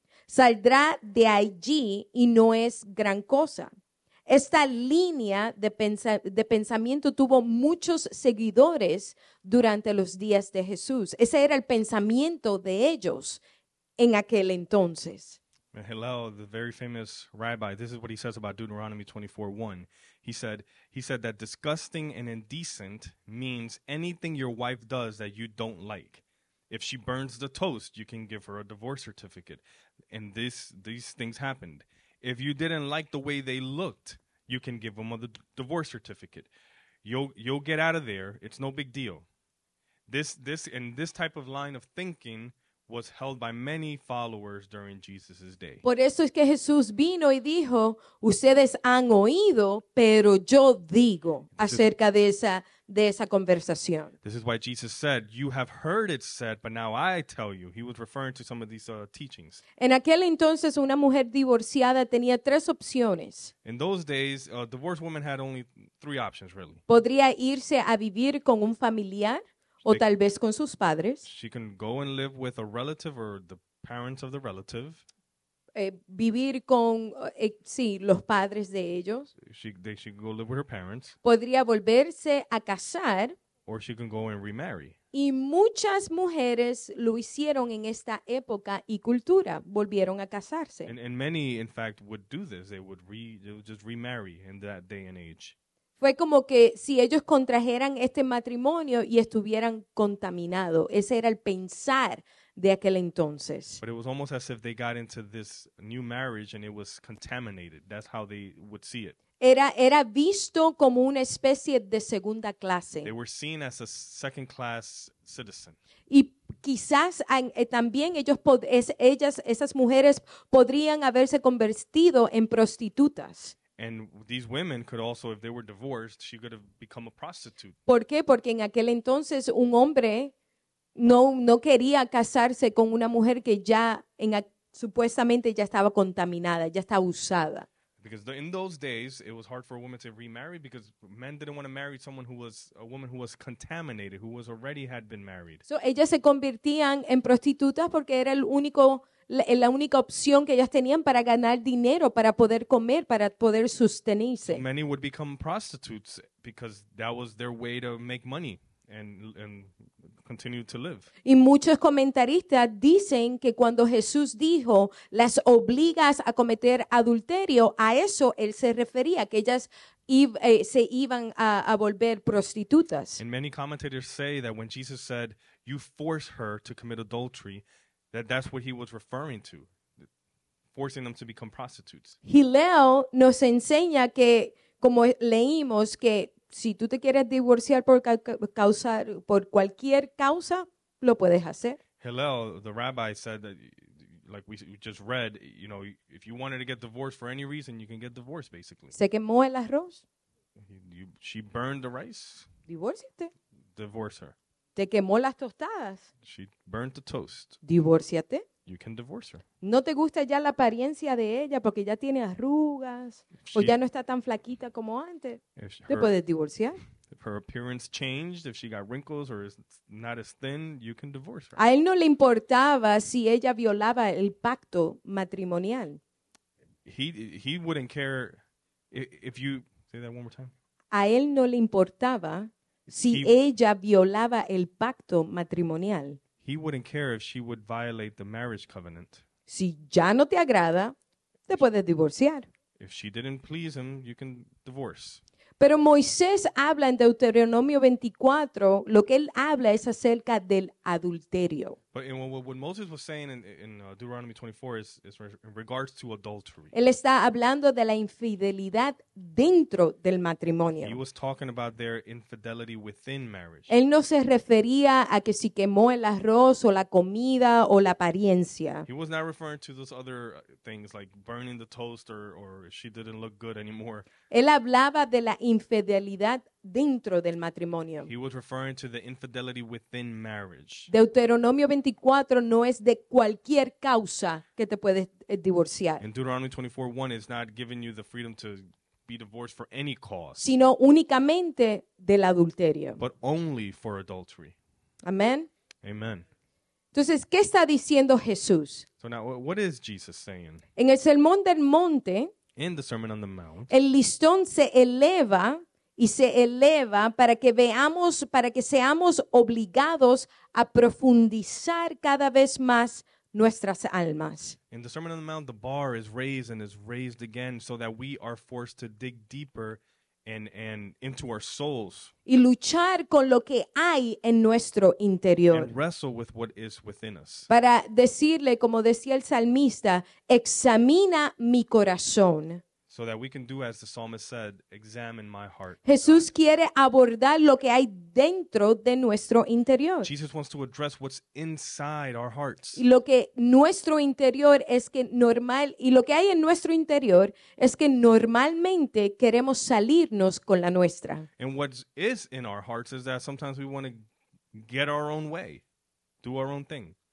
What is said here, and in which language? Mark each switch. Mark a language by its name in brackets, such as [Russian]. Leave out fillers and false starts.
[Spanish] Saldrá de allí y no es gran cosa. Esta línea de pensamiento tuvo muchos seguidores durante los días de Jesús. Ese era el pensamiento de ellos en aquel entonces. [English] And Hillel, the very famous rabbi, this is what he says about Deuteronomy 24:1. He said that disgusting and indecent means anything your wife does that you don't like. If she burns the toast, you can give her a divorce certificate. And these things happened. If you didn't like the way they looked, you can give them a divorce certificate. You'll get out of there. It's no big deal. This type of line of thinking was held by many followers during Jesus' day. [Spanish] Por eso es que Jesús vino y dijo, ustedes han oído, pero yo digo acerca de esa conversación. [English] This is why Jesus said, you have heard it said, but now I tell you. He was referring to some of these teachings. [Spanish] En aquel entonces una mujer divorciada tenía 3 opciones. [English] In those days, a divorced woman had only 3 options, really. [Spanish] Podría irse a vivir con un familiar o tal vez con sus padres. [English] She can go and live with a relative or the parents of the relative. [Spanish] Vivir con, los padres de ellos. [English] She can go live with her parents. [Spanish] Podría volverse a casar. [English] Or she can go and remarry. [Spanish] Y muchas mujeres lo hicieron en esta época y cultura, volvieron a casarse. [English] And many, in fact, would do this. They would just remarry in that day and age. [Spanish] Fue como que si ellos contrajeran este matrimonio y estuvieran contaminados. Ese era el pensar de aquel entonces. [English] But it was almost as if they got into this new marriage and it was contaminated. That's how they would see it. [Spanish] Era visto como una especie de segunda clase. [English] They were seen as a second-class citizen. [Spanish] Y quizás también esas mujeres podrían haberse convertido en prostitutas. [English] And these women could also, if they were divorced, she could have become a prostitute. [Spanish] ¿Por qué? Porque en aquel entonces un hombre no quería casarse con una mujer que ya supuestamente ya estaba contaminada, ya estaba usada. [English] Because in those days, it was hard for a woman to remarry because men didn't want to marry someone who was a woman who was contaminated, who was already had been married. [Spanish] So, ellas se convertían en prostitutas porque era la única opción que ellas tenían para ganar dinero, para poder comer, para poder sostenerse. [English] Many would become prostitutes because that was their way to make money and continue to live. [Spanish] Y muchos comentaristas dicen que cuando Jesús dijo, las obligas a cometer adulterio, a eso él se refería, que ellas se iban a volver prostitutas. [English] And many commentators say that when Jesus said, you force her to commit adultery, that's what he was referring to, forcing them to become prostitutes. [Spanish] Hillel nos enseña que, como leímos, que si tú te quieres divorciar por cualquier causa, lo puedes hacer. [English] Hillel, the rabbi, said that, like we just read, you know, if you wanted to get divorced for any reason, you can get divorced, basically. [Spanish] Se quemó el arroz. [English] She burned the rice. [Spanish] Divórciate. [English] Divorce her. [Spanish] Te quemó las tostadas. [English] She burned the toast. [Spanish] Divórciate. [English] You can divorce her. [Spanish] No te gusta ya la apariencia de ella porque ya tiene arrugas o ya no está tan flaquita como antes. Te puedes divorciar. [English] If her appearance changed, if she got wrinkles or is not as thin, you can divorce her. [Spanish] A él no le importaba si ella violaba el pacto matrimonial. [English] He wouldn't care if you say that one more time. [Spanish] A él no le importaba si ella violaba el pacto matrimonial. [English] He wouldn't care if she would violate the marriage covenant. [Spanish] Si ya no te agrada, te puedes divorciar. [English] If she didn't please him, you can divorce. [Spanish] Pero Moisés habla en Deuteronomio 24, lo que él habla es acerca del adulterio. [English] But what Moses was saying in Deuteronomy 24 is in regards to adultery. [Spanish] Él está hablando de la infidelidad dentro del [English] He [Spanish] matrimonio. [English] was talking about their infidelity within marriage. [Spanish] Él no se refería a que si quemó el arroz o la comida o la apariencia. [English] He was not referring to those other things like burning the toast or she didn't look good anymore. [Spanish] Él hablaba de la infidelidad dentro del matrimonio. [English] He was referring to the infidelity within marriage. [Spanish] Deuteronomio 24 no es de cualquier causa que te puedes divorciar, [English] And Deuteronomy 24:1 is not giving you the freedom to be divorced for any cause, [Spanish] sino únicamente del adulterio. [English] but only for adultery. [Spanish] Amén. [English] Amen. [Spanish] Entonces, ¿qué está diciendo Jesús? [English] So now, what is Jesus saying? [Spanish] En el Sermón del Monte, [English] In the Sermon on the Mount, [Spanish] el listón se eleva y se eleva para que veamos, para que seamos obligados a profundizar cada vez más nuestras almas. [English] in the Sermon on the Mount, the bar is raised and is raised again so that we are forced to dig deeper and into our souls [Spanish] Y luchar con lo que hay en nuestro interior. [English] and wrestle with what is within us. [Spanish] Para decirle, como decía el salmista, examina mi corazón. [English] So that we can do as the psalmist said, examine my heart. [Spanish] Jesús quiere abordar lo que hay dentro de nuestro interior. [English] Jesus wants to address what's inside our hearts. [Spanish] Y lo que nuestro interior es que normal, y lo que hay en nuestro interior es que normalmente queremos salirnos con la nuestra. [English] And what is in our hearts is that sometimes we want to get our own way, do our own thing.